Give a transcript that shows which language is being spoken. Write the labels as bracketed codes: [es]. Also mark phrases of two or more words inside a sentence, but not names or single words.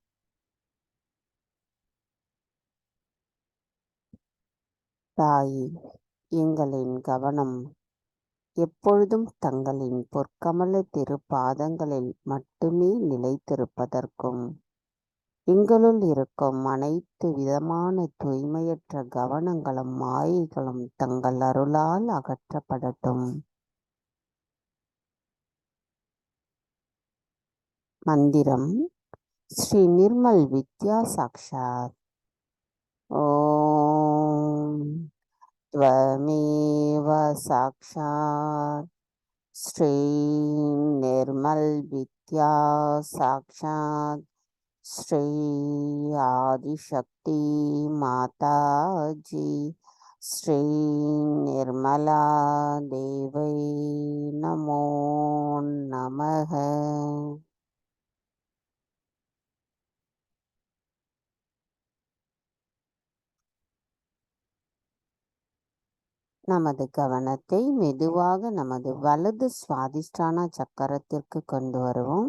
[ta] தாயே, எங்களின் கவனம் எப்பொழுதும் தங்களின் பொற்கமல திருப்பாதங்களில் மட்டுமே நிலைத்திருப்பதற்கும் எங்களுள் இருக்கும் அனைத்து விதமான தூய்மையற்ற கவனங்களும் மாயைகளும் தங்கள் அருளால் அகற்றப்படட்டும். [sa] மந்திரம் श्री निर्मल विद्या साक्षात्. ஓம் त्वमेव साक्षात् श्री निर्मल विद्या साक्षात् श्री आदिशक्ति माता जी श्री निर्मला देवै नमो नमः. [ta] நமது கவனத்தை மெதுவாக நமது வலது சுவாதிஷ்டான சக்கரத்திற்கு கொண்டு வருவோம்.